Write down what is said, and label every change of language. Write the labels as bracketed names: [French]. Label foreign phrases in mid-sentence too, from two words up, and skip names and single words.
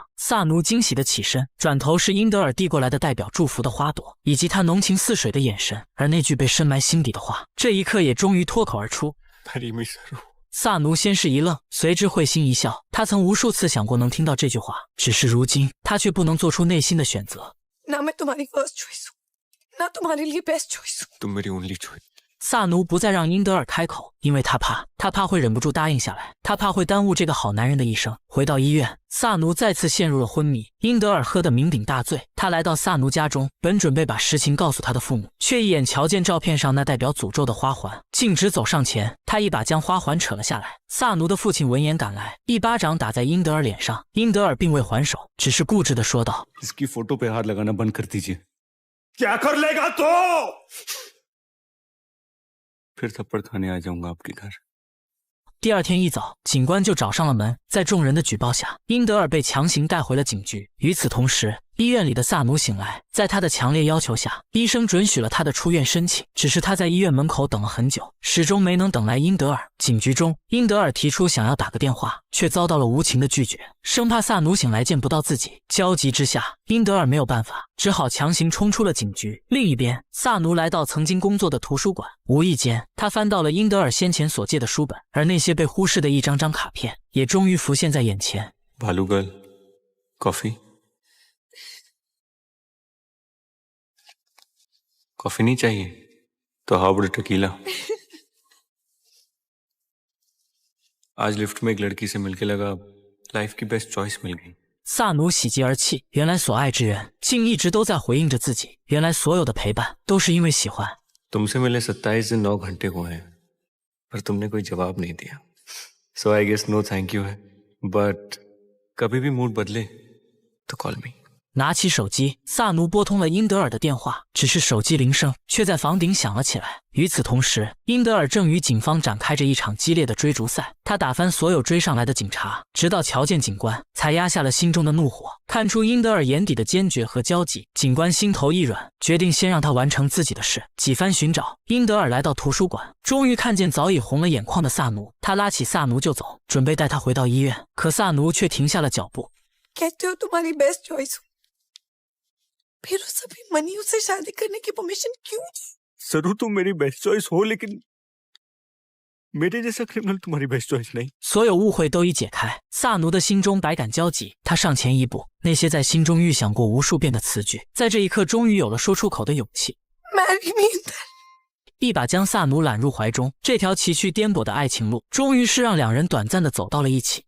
[Chinese] 萨奴惊喜地起身，转头是英德尔递过来的代表祝福的花朵，以及他浓情似水的眼神。而那句被深埋心底的话，这一刻也终于脱口而出。萨奴先是一愣，随之会心一笑。他曾无数次想过能听到这句话，只是如今他却不能做出内心的选择。 [Hindi] ना मैं तुम्हारी [English] first choice [Hindi] हूँ, ना तुम्हारे लिए [English] best choice [Hindi] हूँ। तुम मेरी [English] only choice. [Chinese] 萨奴不再让英德尔开口，因为他怕会忍不住答应下来，他怕会耽误这个好男人的一生。回到医院，萨奴再次陷入了昏迷。英德尔喝得酩酊大醉，他来到萨奴家中，本准备把实情告诉他的父母，却一眼瞧见照片上那代表诅咒的花环，径直走上前，他一把将花环扯了下来。萨奴的父亲闻言赶来，一巴掌打在英德尔脸上。英德尔并未还手，只是固执地说道： [Hindi] इसकी फोटो पे हाथ लगाना बंद कर दीजिए। क्या कर लेगा तो? फिर थप्पड़ खाने आ जाऊंगा आपके घर। [Chinese] 第二天一早，警官就找上了门。在众人的举报下，英德尔被强行带回了警局。与此同时，医院里的萨奴醒来，在他的强烈要求下，医生准许了他的出院申请。只是他在医院门口等了很久，始终没能等来英德尔。警局中，英德尔提出想要打个电话，却遭到了无情的拒绝，生怕萨奴醒来见不到自己。焦急之下，英德尔没有办法，只好强行冲出了警局。另一边，萨奴来到曾经工作的图书馆，无意间他翻到了英德尔先前所借的书本，而那些被忽视的一张张卡片也终于浮现在眼前。 [English] भालू girl, coffee? [Hindi] कॉफी नहीं चाहिए तो [English] how about tequila? [Hindi] आज लिफ्ट में एक लड़की से मिलके लगा लाइफ की [English] best choice [Hindi] मिल गई। [Chinese] 萨奴喜极而泣，原来所爱之人竟一直都在回应着自己，原来所有的陪伴都是因为喜欢。 [Hindi] तुमसे मिले 27 दिन 9 घंटे हुए हैं, पर तुमने कोई जवाब नहीं दिया। [English] So I guess no thank you है, but [Hindi] कभी भी मूड बदले तो [English] call me。 [Chinese] 拿起手机，萨奴拨通了英德尔的电话，只是手机铃声却在房顶响了起来。与此同时，英德尔正与警方展开着一场激烈的追逐赛，他打翻所有追上来的警察，直到瞧见警官，才压下了心中的怒火。看出英德尔眼底的坚决和焦急，警官心头一软，决定先让他完成自己的事。几番寻找，英德尔来到图书馆，终于看见早已红了眼眶的萨奴。他拉起萨奴就走，准备带他回到医院，可萨奴却停下了脚步。 [Hindi] कहते हो तुम्हारी [English] best choice [Hindi] हूँ, फिर उस अभिमन्यु से शादी करने की परमिशन क्यों दी? जरूर तुम मेरी [English] best choice [Hindi] हो, लेकिन मेरे जैसा क्रिमिनल तुम्हारी [English] best choice [Hindi] नहीं। [Chinese] 所有误会都已解开，萨奴的心中百感交集。他上前一步，那些在心中预想过无数遍的词句，在这一刻终于有了说出口的勇气。 [English] Marry me, Indra. [Chinese] 一把将萨奴揽入怀中，这条崎岖颠簸的爱情路，终于是让两人短暂的走到了一起。